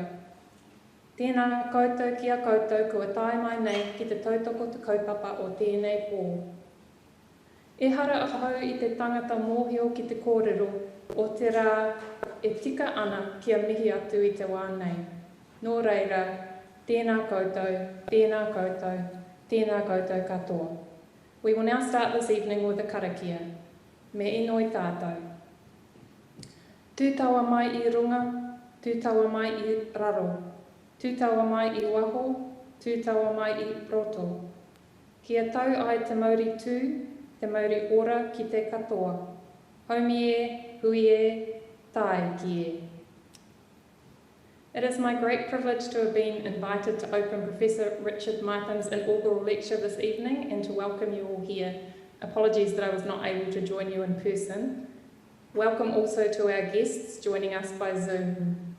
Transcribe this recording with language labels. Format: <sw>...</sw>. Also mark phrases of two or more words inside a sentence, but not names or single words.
<mi>Tēnā koutou ki a koutou kua tae mai nei ki te tautoko te kaupapa o tēnei pō. E hara ahau i te tangata mōhio ki te kōrero o te rā e tika ana kia mihi atu i te wā nei. Nō reira, tēnā koutou, tēnā koutou, tēnā koutou katoa.</mi> <en>We will now start this evening with a karakia.</en> <mi>Me inoi tātou. Tūtaua mai i runga, tūtaua mai i raro. Tūtaua mai i waho, tūtaua mai i roto. Kia tau ai te mauri tū, te mauri ora ki te katoa. Haumi e, hui e, tae ki e.</mi> <en>It is my great privilege to have been invited to open Professor Richard Mithen's inaugural lecture this evening and to welcome you all here. Apologies that I was not able to join you in person. Welcome also to our guests joining us by Zoom.</en>